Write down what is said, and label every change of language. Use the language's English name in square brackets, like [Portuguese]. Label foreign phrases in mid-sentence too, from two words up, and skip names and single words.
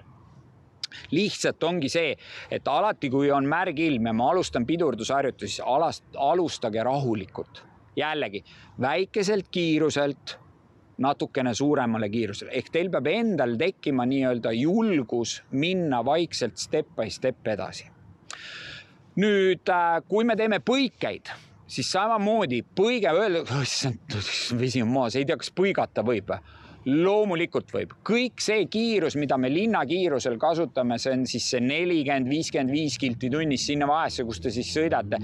[Estonian] Lihtsalt ongi see, et alati kui on märg ilm ja ma alustan pidurdusharjutusi, alustage rahulikult. Jällegi, väikeselt kiiruselt, natukene suuremale kiirusele. Ehk teil peab endal tekkima nii-öelda julgus minna vaikselt [English] step by step [Estonian] edasi. Nüüd, kui me teeme põikeid, siis samamoodi põige öelda, vesi on maas, ei tea, kas põigata võib. Loomulikult võib. Kõik see kiirus, mida me linnakiirusel kasutame, see on siis see 40-55 kilti tunnis sinna vahesse, kus te siis sõidate.